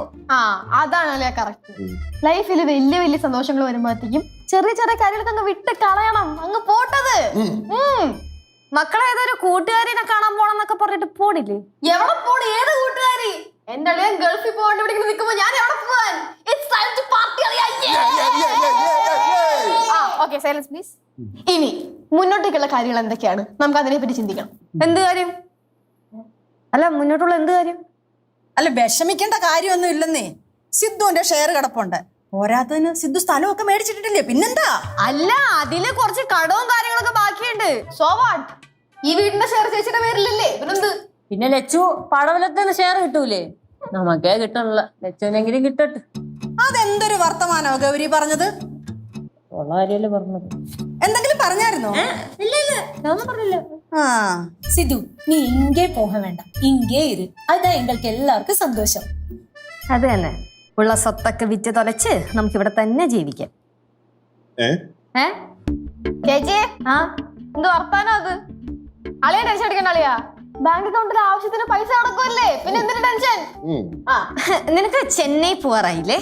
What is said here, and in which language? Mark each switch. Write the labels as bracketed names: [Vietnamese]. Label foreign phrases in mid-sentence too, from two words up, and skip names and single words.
[Malayalam] ആ അതാണല്ലേ കറക്റ്റ്. ലൈഫിൽ വലിയ വലിയ സന്തോഷങ്ങൾ വരുമ്പോഴത്തേക്കും ചെറിയ ചെറിയ കാര്യങ്ങളൊക്കെ അങ്ങ് വിട്ട് കളയണം, അങ്ങ് പോട്ടത്. മക്കളെ ഏതൊരു കൂട്ടുകാരിനെ കാണാൻ പോണെന്നൊക്കെ പറഞ്ഞിട്ട് പോണില്ലേ? എവിടെ പോണ? ഏത് കൂട്ടുകാരി? എന്റെ അളിയൻ ഗൾഫിൽ പോകേണ്ട ഇവിടെ നിൽക്കുമ്പോ ഞാൻ എവിടെ പോവാൻ? [English] It's time to party, [Malayalam] അളിയാ. [English] Okay, silence please. [Malayalam] ഇനി മുന്നോട്ടേക്കുള്ള കാര്യങ്ങൾ എന്തൊക്കെയാണ്? നമുക്ക് അതിനെ പറ്റി ചിന്തിക്കണം. എന്ത് കാര്യം? അല്ല, മുന്നോട്ടുള്ള എന്ത് കാര്യം? അല്ല, വിഷമിക്കേണ്ട കാര്യമൊന്നും ഇല്ലെന്നേ. സിദ്ധുവിന്റെ ഷെയർ കിടപ്പുണ്ട്. പോരാത്തതിന് സിദ്ധു സ്ഥലമൊക്കെ മേടിച്ചിട്ടില്ലേ, പിന്നെന്താ? അല്ല, അതില് കുറച്ച് കടവും കാര്യങ്ങളൊക്കെ ബാക്കിയുണ്ട്. [English] so what? [Malayalam] ഈ വീടിന്റെ ഷെയർ ചേച്ചിയുടെ പേരിലല്ലേ? പിന്നെന്ത്? പിന്നെ ലച്ചു പടവലത്തിന് ഷെയർ കിട്ടൂലേ? നമുക്കേ കിട്ടണല്ല, ലച്ചുവിനെങ്കിലും കിട്ടട്ടെ. അതെന്തൊരു വർത്തമാനോ ഗൗരി പറഞ്ഞത്? ഉള്ള കാര്യമല്ലേ പറഞ്ഞത്. എന്തെങ്കിലും പറഞ്ഞായിരുന്നോ? ഇല്ല ഇല്ല, ഞാൻ പറഞ്ഞില്ല. ആ, [Tamil] சிது நீ இங்கே போக வேண்டாம், இங்கே இரு. அதான் எங்களுக்கு எல்லாருக்கும் சந்தோஷம். [Malayalam] അത് തന്നെ, ഉള്ള സ്വത്തൊക്കെ വിറ്റ് തൊലച്ച് നമുക്ക് ഇവിടെ തന്നെ ജീവിക്കാം. ചേച്ചി എന്ത് വർത്താനോ അത്? അളിയാ ടെൻഷൻ അടിക്കണ്ട അളിയാ. ബാങ്ക് അക്കൗണ്ടിൽ ആവശ്യത്തിന് പൈസ അടക്കുമല്ലേ, പിന്നെ എന്തിനു ടെൻഷൻ? നിനക്ക് ചെന്നൈ പോവാറായില്ലേ?